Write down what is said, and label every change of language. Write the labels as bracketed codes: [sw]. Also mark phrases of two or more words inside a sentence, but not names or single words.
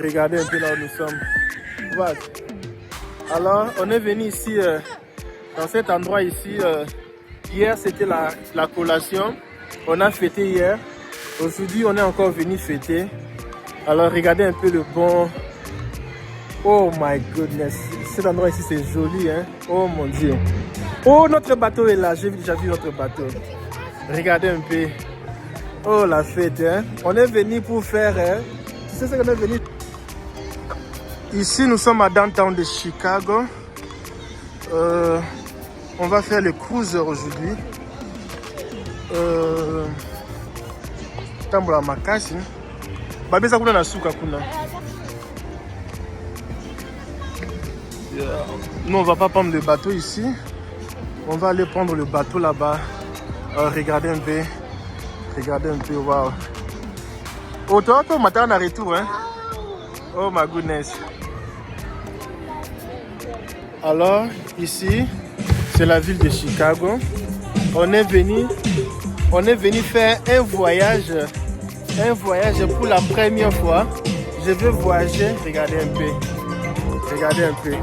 [fr] Regardez un peu là où nous sommes. Voilà. Alors, on est venu ici, dans cet endroit ici. Hier, c'était la collation. On a fêté hier. Aujourd'hui, on est encore venu fêter. Alors, regardez un peu le bon. [en] Oh my goodness. [fr] Cet endroit ici, c'est joli, hein. Oh mon Dieu. Oh, notre bateau est là. J'ai déjà vu notre bateau. Regardez un peu. Oh, la fête, hein. On est venu pour faire... Tu sais ce qu'on est venu? Ici, nous sommes à downtown de Chicago. On va faire le cruiser aujourd'hui. [ln] Tambola makasi. Babeza kuna na suka kuna. [fr] Nous, on va pas prendre le bateau ici. On va aller prendre le bateau là-bas. Regardez un peu. Regardez un peu, waouh. Oh, toi, matin, on a retour, hein? [en] Oh, my goodness. [fr] Alors, ici, c'est la ville de Chicago. On est venu faire un voyage pour la première fois. Je veux voyager. Regardez un peu. Regardez un peu.